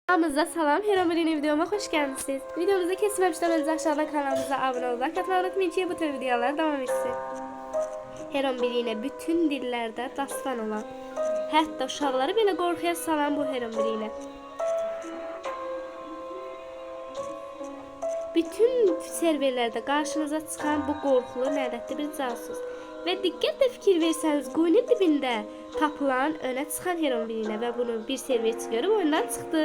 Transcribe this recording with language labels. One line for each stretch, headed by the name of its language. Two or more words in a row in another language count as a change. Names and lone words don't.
Turkish: Kanalımıza salam, Herobrine videoma hoş geldiniz. Videomuzu kesmemişten önce aşağıdan kanalımıza abone olmayı unutmayın ki bu tür videolar devam etsin.
Azerbaijani: Herobrine bütün dillerde dastan olan, hətta uşaqları belə qorxuya salan bu Herobrine. Bütün serverlerde karşınıza çıxan bu qorxulu lənətli bir casus. Və diqqətlə fikir versəniz, quyunun dibində tapılan önə çıxan Herobrine və bunu bir serverçi görüb oyundan çıxdı.